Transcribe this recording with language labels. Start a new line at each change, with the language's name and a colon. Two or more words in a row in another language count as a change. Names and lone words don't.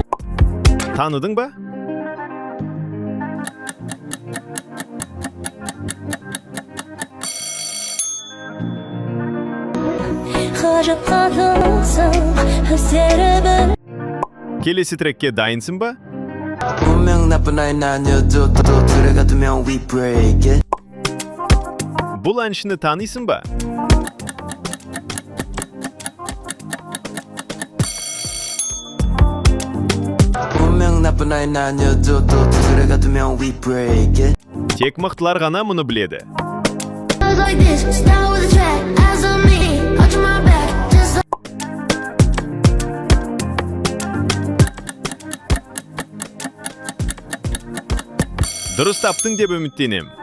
Kazakh: Таныдың ба? Ғажапқа тылсым өздері бір. Келесі трекке дайынсың ба?
Korean: 분명 나쁜 아이는 아니어도 또 들어가두면
English: we break it.
Kazakh: Бұл әншіні танисың ба?
Korean: 분명 나쁜 아이는 아니어도 또 들어가두면
English: we break it.
Kazakh: Тек мықтылар ғана мұны біледі. Дұрыс таптың деп үміттенем.